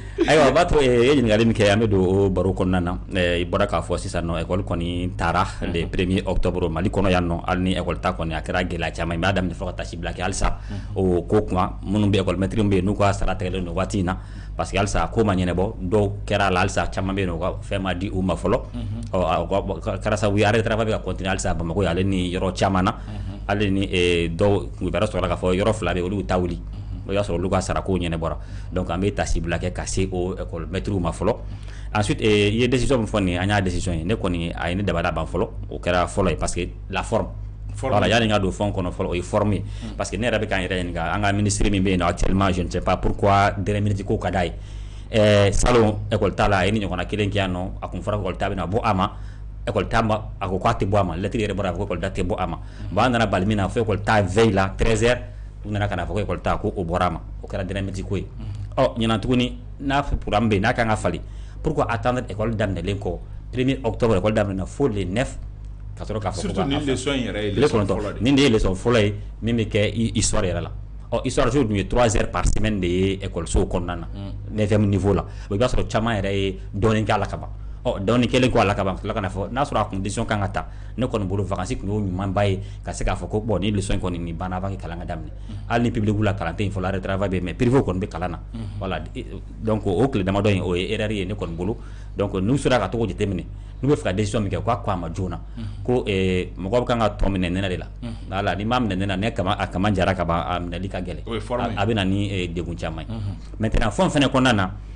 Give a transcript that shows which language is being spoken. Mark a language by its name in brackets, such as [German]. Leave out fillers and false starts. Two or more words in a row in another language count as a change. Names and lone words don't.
[Bambara] ayiwa a b'a to e ɲininkali min kɛ an bɛ don o baro kɔnɔna na i bɔra k'a fɔ sisan nɔ école kɔni taara [French] le 1er octobre [Bambara] Mali kɔnɔ yan nɔ hali ni école ta kɔni a kɛra gɛlɛya caman ye n b'a daminɛ fɔ ka taa sibila kɛ halisa o ko kuma minnu bɛ [French] école maître [Bambara] bɛ yen n'u ka sara tigɛlen don waati in na [French] parce que [Bambara] halisa ko ma ɲɛnabɔ dɔw kɛra la halisa caman bɛ yen nɔ u ka fɛn ma di u ma fɔlɔ kɛra sababu ye [French] arrêt de travail [Bambara] bɛ ka continuer halisa Bamakɔ ale ni yɔrɔ caman na hali ni dɔw wɛrɛ sɔrɔla k'a fɔ yɔrɔ 2 bɛ yen olu ta wuli o y'a sɔrɔ olu ka sarako ɲɛnabɔra donc an bɛ ta sibila kɛ ka se o [French] école maître [Bambara] ma fɔlɔ ensuite i ye décision min fɔ nin an y'a décision ye ne kɔni a ye ne dabada ban fɔlɔ o kɛra fɔlɔ ye [French] parce que la forme voilà [Bambara] yani n ka don fɛn kɔnɔ fɔlɔ o ye forme ye [French] parce que [Bambara] ne yɛrɛ bɛ k'an yɛrɛ ɲininka an ka ministre min bɛ yen nɔ [French] actuellement je ne sais pas pourquoi dernière minute [Bambara] ko ka d'a ye salon école ta la a ye ni ɲɔgɔnna kelen kɛ yan nɔ a kun fɔra école ta bɛna bɔ a ma école ta ma a ko k'a tɛ bɔ a ma lettre yɛrɛ bɔra a ko école ta tɛ bɔ a ma bon an nana bali min na fo école ta veille la 13h u nana ka na fɔ ko école ta ko o bɔra a ma o kɛra [French] dernière minute [Bambara] ko ye ɲinan tuguni n'a programme bɛ yen n'a kan ka falen [French] pourquoi attendre [Bambara] école daminɛlen kɔ [French] 1er octobre [Bambara] école daminɛna fo le 9 ka sɔrɔ k'a fɔ surtout ni leçon yɛrɛ ye leçon fɔlɔ de nin de ye leçon fɔlɔ ye min bɛ kɛ histoire yɛrɛ la histoire so dun ye [French] 3 heures par semaine [Bambara] de ye école so kɔnɔna na 9e niveau la i b'a sɔrɔ caman yɛrɛ ye dɔɔnin k'a la ka ban donc ni kelen ko ala ka ban la kana fo n'a sɔrɔ a condition kan ka ta ne kɔni bolo vacances kun y'o ɲumanba ye ka se k'a fɔ ko bon ni leçon kɔni ni banna [French] avant que [Bambara] kalan ka daminɛ hali ni public la kalan tɛ yen fɔlɔ [French] arrêt travail [Bambara] bɛ [French] mais privé [Bambara] kɔni bɛ kalan na [French] voilà donc [Bambara] o tile damadɔ in o ye erreur ye ne kɔni bolo donc n'u sera ka to k'o jateminɛ n'u bɛ fɛ ka décision min kɛ k'a ko a ma joona ko mɔgɔw kan ka tɔ minɛ nɛnɛ de la voilà ni m'a minɛ nɛnɛ ne a kama jara ka ban a minɛli ka gɛlɛn a bɛ na ni degun caman ye maintenant fɛn fɛnɛ kɔnɔna na